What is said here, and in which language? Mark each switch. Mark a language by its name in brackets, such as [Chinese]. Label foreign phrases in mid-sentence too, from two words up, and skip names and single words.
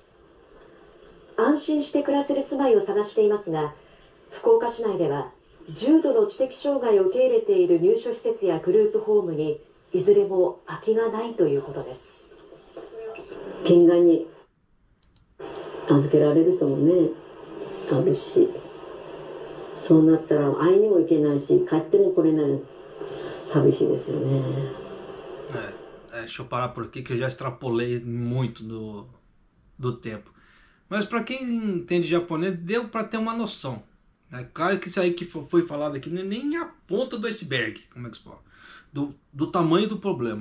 [Japanese] 安心して暮らせる住まいを探していますが、福岡市内では重度の知的障害を受け入れている入所施設やグループホームにいずれも空きがないということです。県外に預けられる人もね、あるし、そうなったら会いにも行けないし、帰っても来れない。寂しいですよね。 [Portuguese] Deixa eu parar por aqui que eu já extrapolei muito do tempo. Mas para quem entende japonês, deu para ter uma noção. É claro que isso aí que foi falado aqui não é nem a ponta do iceberg, como é que se fala? Do tamanho do problema.